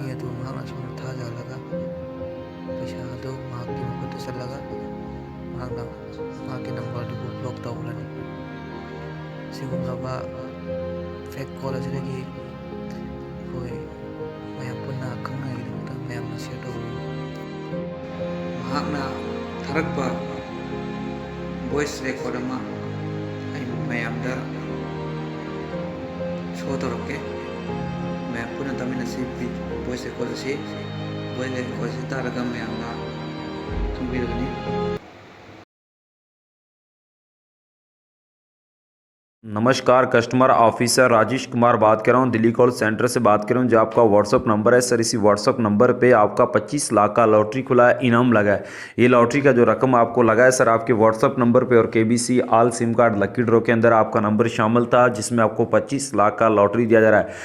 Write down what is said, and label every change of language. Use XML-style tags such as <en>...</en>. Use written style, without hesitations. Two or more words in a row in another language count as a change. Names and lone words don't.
<mni>ꯑꯗꯨ ꯃꯍꯥꯛꯅ ꯁꯣꯝꯗ ꯊꯥꯖꯍꯜꯂꯒ ꯄꯩꯁꯥ ꯑꯗꯨ ꯃꯍꯥꯛꯀꯤ ꯃꯈꯨꯠꯇ ꯆꯠꯂꯒ ꯃꯍꯥꯛꯅ ꯃꯍꯥꯛꯀꯤ ꯅꯝꯕꯔꯗꯨꯕꯨ ꯕ꯭ꯂꯣꯛ ꯇꯧꯈ꯭ꯔꯅꯤ꯫ ꯑꯁꯤꯒꯨꯝꯂꯕ</mni> <en>fake call</en> <mni>ꯑꯁꯤꯗꯒꯤ ꯑꯩꯈꯣꯏ ꯃꯌꯥꯝ ꯄꯨꯟꯅ ꯈꯪꯅꯉꯥꯏꯒꯤꯗꯃꯛꯇ ꯃꯌꯥꯝꯅ ꯁꯤꯌꯔ ꯇꯧꯕꯤꯌꯨ꯫ ꯃꯍꯥꯛꯅ ꯊꯥꯔꯛꯄ</mni> <en>voice record</en> <mni>ꯑꯃ ꯑꯩ ꯃꯌꯥꯝꯗ ꯁꯣ ꯇꯧꯔꯛꯀꯦ, ꯃꯌꯥꯝ ꯄꯨꯟꯅ ꯇꯥꯃꯤꯟꯅꯁꯤ꯫</mni> <en>voice record</en> <mni>ꯑꯁꯤ ꯇꯥꯔꯒ ꯃꯌꯥꯝꯅ ꯈꯪꯕꯤꯔꯒꯅꯤ꯫</mni> <hi>नमस्कार,</hi> <en>customer officer</en> <hi>राजेश कुमार बात कर रहा हूँ, दिल्ली</hi> <en>call center</en> <hi>से बात कर रहा हूँ। जो आपका व्हाट्सअप नंबर है सर, इसी व्हाट्सअप नंबर पे आपका 25 लाख का लॉटरी खुला है, इनाम लगा है। ये लॉटरी का जो रकम आपको लगा है सर, आपके व्हाट्सअप नंबर पे और KBC</hi> <en>all SIM card lucky draw</en> <hi>के अंदर आपका नंबर शामिल था, जिसमें आपको 25 लाख का लॉटरी दिया जा रहा है।</hi>